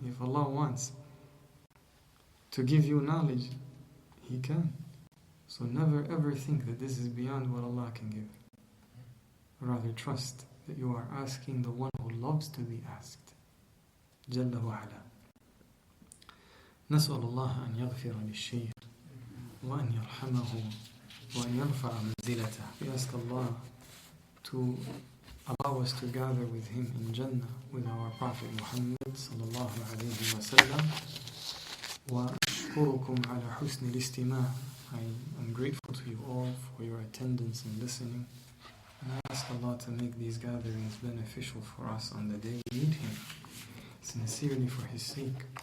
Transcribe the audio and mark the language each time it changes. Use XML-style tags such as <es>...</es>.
<en>If Allah wants to give you knowledge, He can. So never ever think that this is beyond what Allah can give. Rather trust that you are asking the one who loves to be asked.</en> <ar>Jalla wa ala. نسأل الله أن يغفر للشيخ وأن يرحمه وأن يرفع منزلته.</ar> <en>We ask Allah to allow us to gather with him in Jannah with our Prophet Muhammad sallallahu alayhi wa sallam.</en> <ar>وأشكركم على حسن الاستماع.</ar> <en>I am grateful to you all for your attendance and listening. And I ask Allah to make these gatherings beneficial for us on the day we meet Him, sincerely for His sake.</en>